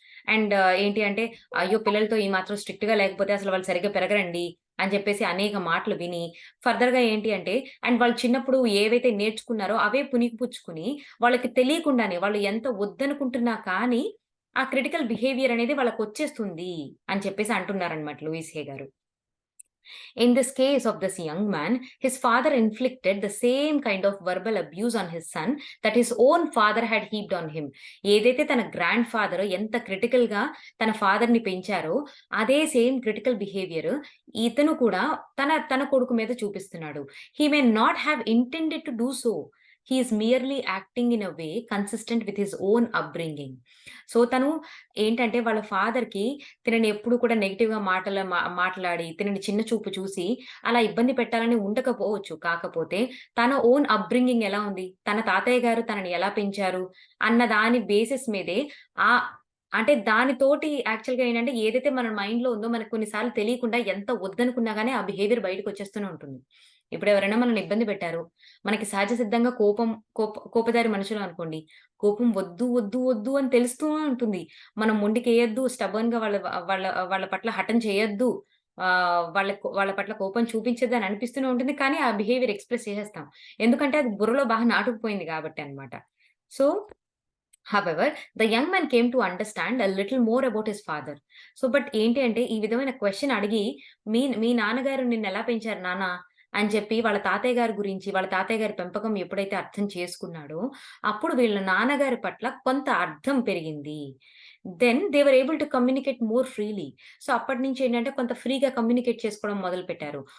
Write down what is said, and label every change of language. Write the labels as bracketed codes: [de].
[te] And ఏంటి అంటే, అయ్యో! పిల్లలతో ఈ మాత్రం స్ట్రిక్ట్‌గా లేకపోతే అసలు వాళ్ళు సరిగ్గా పెరగరండి అని చెప్పేసి అనేక మాటలు విని, ఫర్దర్‌గా ఏంటి అంటే అండ్ వాళ్ళు చిన్నప్పుడు ఏవైతే నేర్చుకున్నారో అవే పుణికిపుచ్చుకొని, వాళ్ళకి తెలియకుండానే వాళ్ళు ఎంత వద్దనుకుంటున్నా కానీ, ఆ క్రిటికల్ బిహేవియర్ అనేది వాళ్ళకొచ్చేస్తుంది అని చెప్పేసి అంటున్నారనమాట లూయిస్ హే గారు. [en] In this case of this young man, his father inflicted the same kind of verbal abuse on his son that his own father had heaped on him. [te] ఏదైతే తన గ్రాండ్ ఫాదర్ ఎంత క్రిటికల్‌గా తన ఫాదర్‌ని పెంచారో, అదే సేమ్ క్రిటికల్ బిహేవియర్ ఇతను కూడా తన కొడుకు మీద చూపిస్తున్నాడు. [en] He may not have intended to do so. He is merely acting in a way consistent with his own upbringing. [te] So, తను ఏంటంటే వాళ్ళ ఫాదర్‌కి తినని ఎప్పుడు కూడా నెగెటివ్‌గా మాట్లాడి, తినని చిన్న చూపు చూసి, అలా ఇబ్బంది పెట్టాలని ఉండకపోవచ్చు. కాకపోతే తన ఓన్ అప్‌బ్రింగింగ్ ఎలా ఉంది? తన తాతయ్య గారు తనని ఎలా పెంచారు? అన్న దాని బేసిస్ మీదే ఆహ్, అంటే దానితోటి యాక్చువల్‌గా ఏంటంటే ఏదైతే మన మైండ్‌లో ఉందో మనకు కొన్ని సార్లు తెలియకుండా ఎంత వద్దనుకున్నా గాని ఆ బిహేవియర్ బయటకొచ్చేస్తూనే ఉంటుంది. ఇప్పుడు ఎవరైనా మనల్ని ఇబ్బంది పెట్టారు. మనకి సహజ సిద్ధంగా కోపదారి మనుషులం అనుకోండి. కోపం వద్దు, వద్దు, వద్దు అని తెలుస్తూనే ఉంటుంది. మనం మొండికెయొద్దు, స్టబర్న్‌గా వాళ్ళ వాళ్ళ పట్ల హఠం చేయొద్దు. వాళ్ళ పట్ల కోపం చూపించొద్దు అని అనిపిస్తూనే ఉంటుంది. కానీ ఆ బిహేవియర్ ఎక్స్‌ప్రెస్ చేసేస్తాం. ఎందుకంటే అది బుర్రలో బాగా నాటుకుపోయింది కాబట్టి అన్నమాట. [en] So However, the young man came to understand a little more about his father. [te] So, but ఏంటి అంటే, ఈ విధమైన క్వెషన్ అడిగి, మీ నాన్నగారు నిన్నెలా పెంచారు నాన్న? అని చెప్పి వాళ్ళ తాతయ్య గారి గురించి, వాళ్ళ తాతయ్య గారి పెంపకం ఎప్పుడైతే అర్థం చేసుకున్నాడో, అప్పుడు వీళ్ళ నాన్నగారి పట్ల కొంత అర్థం పెరిగింది. [en] Then they were able to communicate more freely. [te] So, అప్పటినుంచి ఏంటంటే, కొంత ఫ్రీగా కమ్యూనికేట్ చేసుకోవడం మొదలుపెట్టారు.